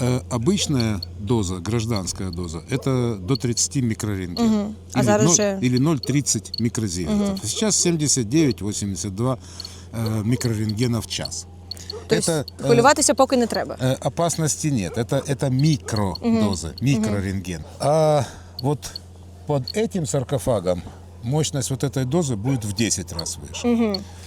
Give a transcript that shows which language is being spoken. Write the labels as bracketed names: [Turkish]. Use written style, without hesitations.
[Russian] Обычная доза, гражданская доза, это до 30 микрорентген. [Ukrainian] А зараз же? [Russian] Или 0,30 микрозивертов. Сейчас 79-82 микрорентгена в час. [Ukrainian] Тобто хвилюватися поки не треба? [Russian] Опасности нет. Это микродозы, микрорентген. А вот под этим саркофагом мощность вот этой дозы будет в 10 раз выше.